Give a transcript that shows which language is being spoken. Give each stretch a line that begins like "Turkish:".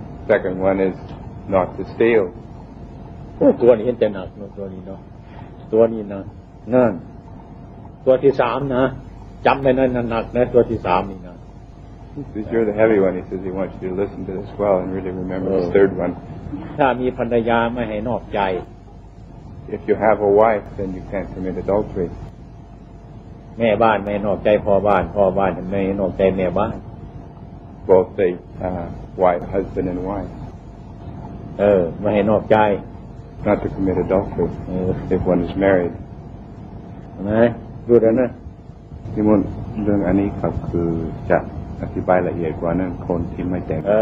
English: Second one is not to steal
Thai: ตัวนี้เห็นจะหนักนะตัวนี้เนาะตัวนี้นะนั่นตัวที่ 3นะจำไว้นั่นหนักนะตัวที่ 3นี่นะ
English: You're the heavy one. He says he wants you to listen to this well and really remember the third one.
Thai: ถ้ามีภรรยาไม่ให้นอกใจ
English: If you have a wife, then you can't commit adultery.
Thai: แม่บ้านไม่นอกใจพ่อบ้านไม่นอกใจแม่บ้าน
English: Both the wife, husband and wife.
Thai: ไม่ให้นอกใจ
English: Not to commit adultery if one is married.
Thai: นะรู้แล้วนะ ที่มันเรื่องอันนี้ครับคือจะอธิบายละเอียดกว่านั้นคนที่ไม่แต่ง